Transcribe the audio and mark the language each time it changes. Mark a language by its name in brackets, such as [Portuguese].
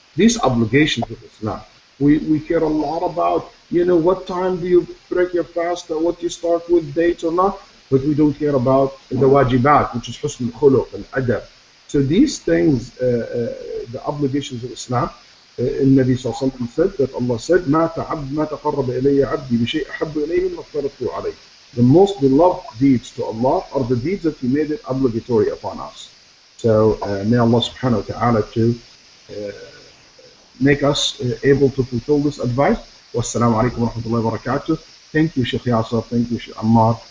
[English] These obligations of Islam. We care a lot about, what time do you break your fast, or what you start with, dates or not. but we don't care about the wajibat, which is husn al-khuluq and adab. So these things, the obligations of Islam, النبي صلى الله عليه وسلم said that Allah said [Arabic] ما تقرب إلي عبدي بشيء أحب إليه مما افترضته عليه. [English] The most beloved deeds to Allah are the deeds that He made it obligatory upon us. So may Allah subhanahu wa ta'ala to make us able to fulfill this advice. Wassalamu alaikum wa rahmatullahi wa barakatuh. Thank you, Sheikh Yasser. Thank you, Sheikh Ammar.